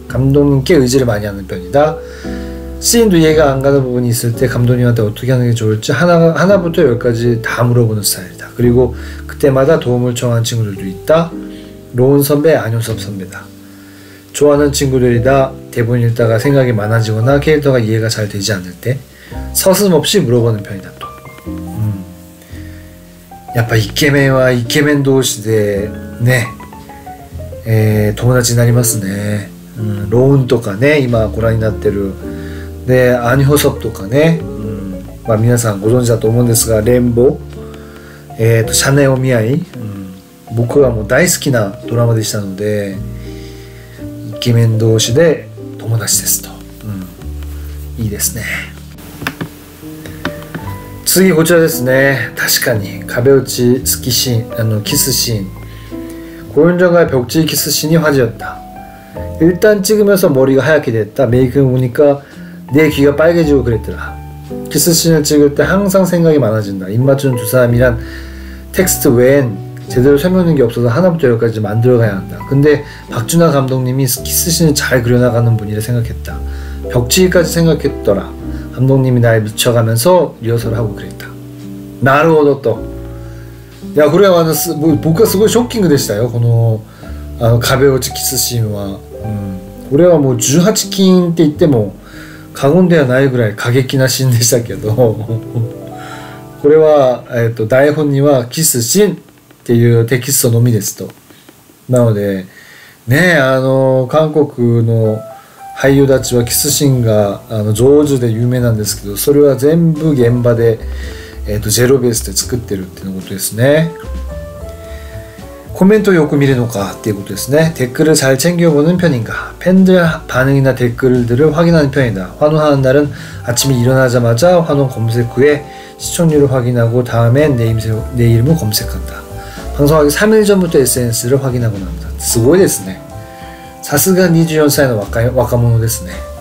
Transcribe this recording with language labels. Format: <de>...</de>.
<ko>감독님께 의지를 많이 하는 편이다. 씬도 이해가 안 가는 부분이 있을 때 감독님한테 어떻게 하는 게 좋을지 하나부터 열까지 다 물어보는 스타일이다. 그리고 그때마다 도움을 청하는 친구들도 있다. 로운 선배, 안효섭 선배다. 좋아하는 친구들이다. 대본 읽다가 생각이 많아지거나 캐릭터가 이해가 잘 되지 않을 때 서슴없이 물어보는 편이다 또.</ko> <ja>やっぱイケメンはイケメン同士でね、友達になりますね。ロウンとかね、今ご覧になってるでアニホソプとかね、まあ皆さんご存知だと思うんですが、レンボー、シャネオミアイ、僕はもう大好きなドラマでしたので、イケメン同士で友達ですと、いいですね。次こちらですね。確かに壁打ち好きシーン、キスシーン、</ja> <ko>고윤정과의 벽지 키스 씬이 화제였다. 일단 찍으면서 머리가 하얗게 됐다. 메이크업 보니까 내 귀가 빨개지고 그랬더라. 키스 씬을 찍을 때 항상 생각이 많아진다. 입 맞추는 두 사람이란 텍스트 외엔 제대로 설명하는 게 없어서 하나부터 열까지 만들어가야 한다. 근데 박준하 감독님이 키스 씬을 잘 그려나가는 분이라 생각했다. 벽지기까지 생각했더라. 감독님이 날 미쳐가면서 리허설을 하고 그랬다.</ko> <ja>나루호도 또. いやこれは僕はすごいショッキングでしたよ。この壁落ちキスシーンは、これはもう18禁って言っても過言ではないぐらい過激なシーンでしたけどこれは、台本にはキスシーンっていうテキストのみですと。なのでね、韓国の俳優たちはキスシーンが上手で有名なんですけど、それは全部現場でゼロベースで作ってるっていうことですね。 코멘트よく見るのかっていうことですね。</ja> <ko>댓글을 잘 챙겨보는 편인가. 팬들 반응이나 댓글들을 확인하는 편이다. 환호하는 날은 아침에 일어나자마자 환호 검색 후에 시청률을 확인하고 다음엔 내 이름을 검색한다. 방송하기 3일 전부터 SNS를 확인하곤 합니다.</ko> <ja>すごいですね。さすが24歳の若者ですね。</ja>